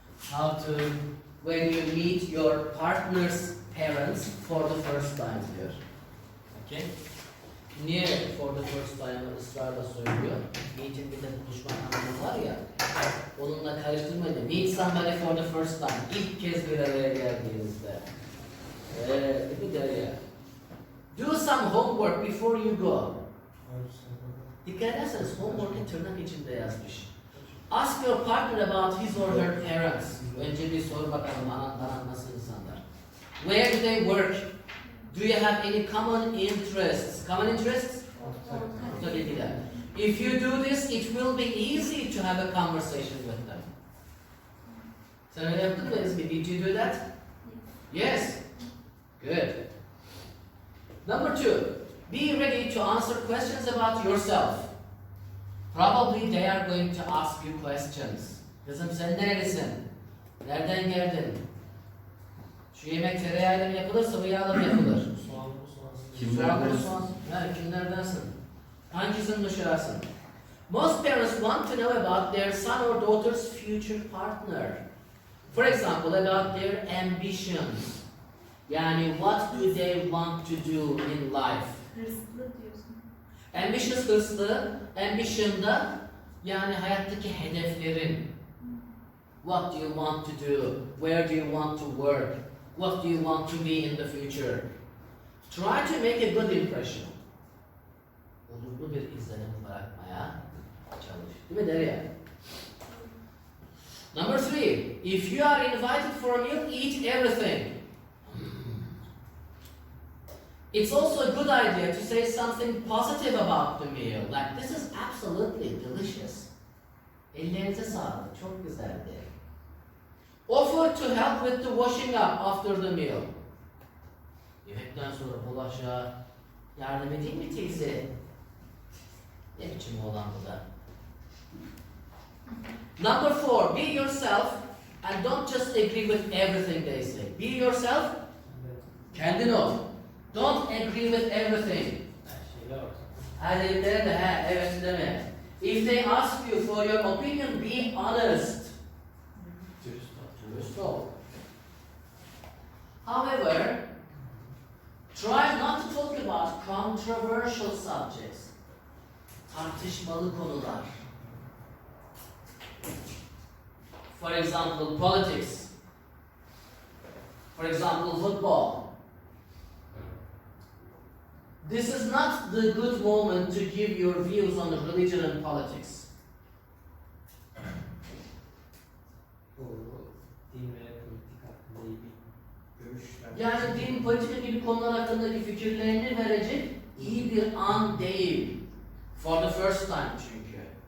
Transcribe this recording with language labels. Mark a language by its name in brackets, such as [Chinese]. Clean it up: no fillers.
[English] How to, when you meet your partner's parents for the first time diyor. Okay? [Turkish] Niye [English] for the first time [Turkish] ısrarla söylüyor? Meeting bir de buluşma anlamı var ya, onunla karıştırmayın. [English] Meet somebody for the first time. [Turkish] İlk kez bir araya geldiğinizde. Bir de ya. [English] Do some homework before you go. [Turkish] Dikkat ederseniz homework'ı tırnak içinde yazmış. [English] Ask your partner about his or her parents. [Turkish] Önce bir sor bakalım anan nasıl insanlar. [English] Where do they work? Do you have any common interests? Common interests? [Turkish] Tabii ki de. [English] If you do this, it will be easy to have a conversation with them. [Turkish] Sen öyle yaptın mı Ezgi? [English] Did you do that? Yes. Good. Number 2. Be ready to answer questions about yourself. Probably they are going to ask you questions. [Turkish] Kızım sen nerelisin? Nereden geldin? Şu yemek tereyağıyla mı yapılır, sıvı yağla mı yapılır? Kimlerdensin? Kimlerdensin? Hangi zımdışarsın? [English] Most parents want to know about their son or daughter's future partner. For example, about their ambitions. Yani what do they want to do in life? [Turkish] Hırslı diyorsun. Ambitious hırslı, ambition'da yani hayattaki hedeflerin. [English] What do you want to do? Where do you want to work? What do you want to be in the future? Try to make a good impression. [Turkish] Olumlu bir izlenim bırakmaya çalış. Değil mi Derya? [English] Number 3. If you are invited for a meal, eat everything. It's also a good idea to say something positive about the meal. Like, this is absolutely delicious. [Turkish] Ellerinize sağlık, çok güzeldi. [English] Offer to help with the washing up after the meal. [Turkish] Yemekten sonra bulaşığa yardım edeyim mi teyze? Ne biçim olan bu da? [English] Number 4, be yourself and don't just agree with everything they say. Be yourself, [Turkish] kendin ol. [English] Don't agree with everything. [Turkish] Hadi de evet deme. [English] If they ask you for your opinion, be honest. [Turkish] Dürüst ol. [English] However, try not to talk about controversial subjects. [Turkish] Tartışmalı konular. [English] For example, politics. For example, football. This is not the good moment to give your views on religion and politics. [Turkish] Din ve politik hakkında iyi bir görüşler. Yani din, politika gibi konular hakkındaki fikirlerini verecek iyi bir an değil. [English] For the first time [Turkish] çünkü.